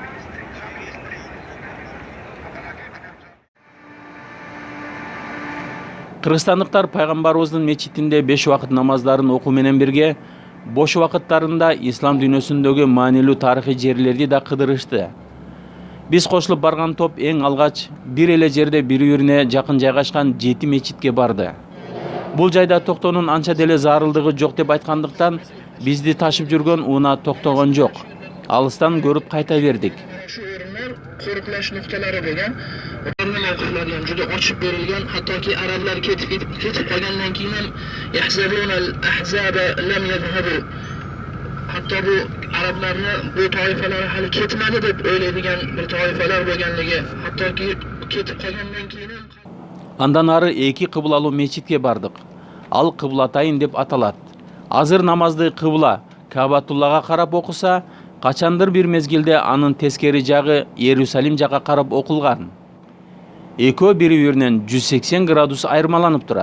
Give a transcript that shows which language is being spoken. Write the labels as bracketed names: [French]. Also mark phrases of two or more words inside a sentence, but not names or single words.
[Kyrgyz] Кыргызстандыктар пайгамбарыбыздын мечитинде 5 убакыт намаздарын окуу менен бирге бош убакыттарында ислам дүйнөсүндөгү маанилүү тарыхый жерлерди да кыдырышты. Биз кошулуп барган топ эң алгач бир эле жерде бири-бирине жакын жайгашкан 7 мечитке барды. Бул жайда токтоонун анча деле зарылдыгы жок деп айткандыктан бизди ташып жүргөн унаа токтогон жок. Алыстан көрүп кайта бердик. [Uzbek] Qo'riqlash nuqtalari bo'lgan, ularning mavqiflari ham juda ochib berilgan, hattoki arablar ketib qolgandan keyin ham [Arabic] يحسبون الأحزاب لم يذهبوا. [Uzbek] Hatto bu arablarni bu toifalar hali ketmadi deb o'ylaydigan bir toifalar bo'lganligi, hattoki ketib qolgandan keyin ham [Kyrgyz] Андан ары 2 кыблалуу мечитке бардык. Ал кыблатайын деп аталат. Азыр намазды кыбла Каабатуллага карап окуса, качандыр бир мезгилде анын тескери жагы Иерусалим жакка карап окулган. Экөө бири-биринен 180 градус айырмаланып турат.